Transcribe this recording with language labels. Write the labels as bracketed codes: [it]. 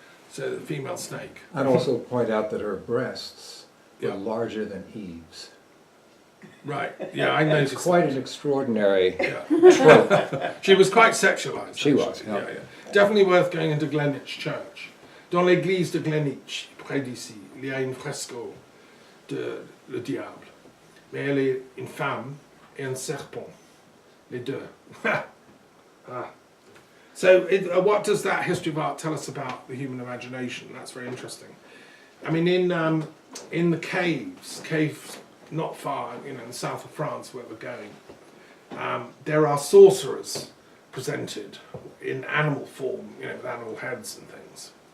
[en] So the female snake. I'd also point out that her breasts were larger than Eve's. Right, yeah, I noticed. It's quite an extraordinary trope. She was quite sexualised. She was, yeah. Definitely worth going into Greenwich Church. [fr] Dans l'église de Greenwich, près d'ici, il y a un fresco de le diable. Mais elle est une femme et un serpent, les deux. [en] So, what does that history of art tell us about the human imagination? That's very interesting. I mean, in the caves not far, in the south of France where we're going, there are sorcerers presented in animal form, with animal heads and things.